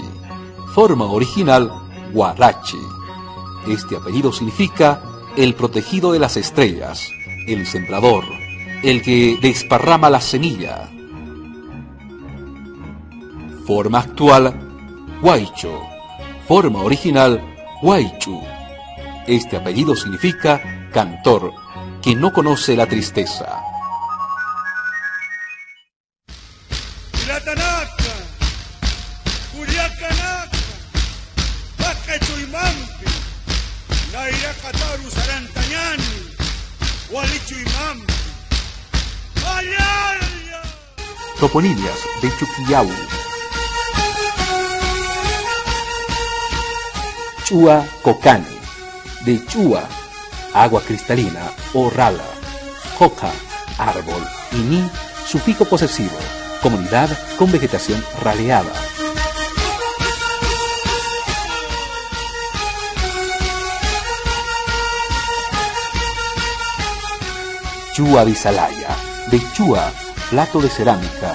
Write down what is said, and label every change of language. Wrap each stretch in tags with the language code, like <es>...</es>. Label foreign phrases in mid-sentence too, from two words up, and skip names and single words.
<es>Forma original, Guarachi. Este apellido significa el protegido de las estrellas, el sembrador, el que desparrama la semilla. Forma actual, Huaycho. Forma original, Huaychu. Este apellido significa cantor, que no conoce la tristeza.</es> <ay>Ilatanaka, Curiacanaka, Pacachuimampi, Nairacataru Sarantañani, Hualichuimampi, Ayaya.</ay> <es>Toponimias de Chuquillau. Chua Cocani, de Chua, agua cristalina o rala. Coca, árbol, y ni, sufijo posesivo, comunidad con vegetación raleada. Chua Visalaya, de Chua, plato de cerámica.</es>